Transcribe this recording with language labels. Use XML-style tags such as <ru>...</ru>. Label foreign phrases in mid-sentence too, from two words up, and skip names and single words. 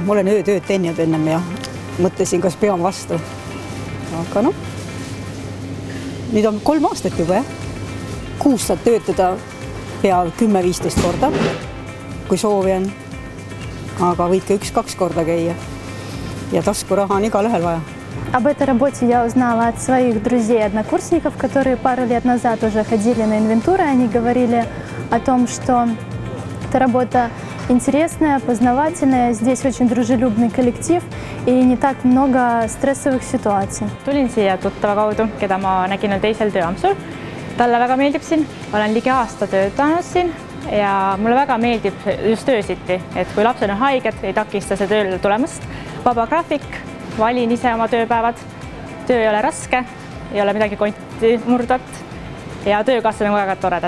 <et>Ma olen öötööd teinud ennem ja mõtlesin, kas pean vastu. Aga nüüd on 3 aastat juba, Kuus saad töötada pea 10-15 korda, kui soovi on. Aga võid ka 1-2 korda käia. Ja taskuraha on igal ühel vaja.</et> <ru>Об этой работе я узнала от своих друзей-однокурсников, которые пару лет назад уже ходили на инвентуры. Они говорили о том, что эта работа интересная, познавательная. Здесь очень дружелюбный коллектив и не так много стрессовых ситуаций.</ru> <et>Tulin siia tuttava kaudu, keda ma nägin teisel tööampsul. Talle väga meeldib siin. Olen ligi aasta töötanud siin ja mulle väga meeldib just öösiti, et kui lapsed on haiged, ei takista see tööle tulemast. Vaba graafik, valin ise oma tööpäevad. Töö ei ole raske, ei ole midagi konti murdat ja töökaaslased on väga toredad.</et>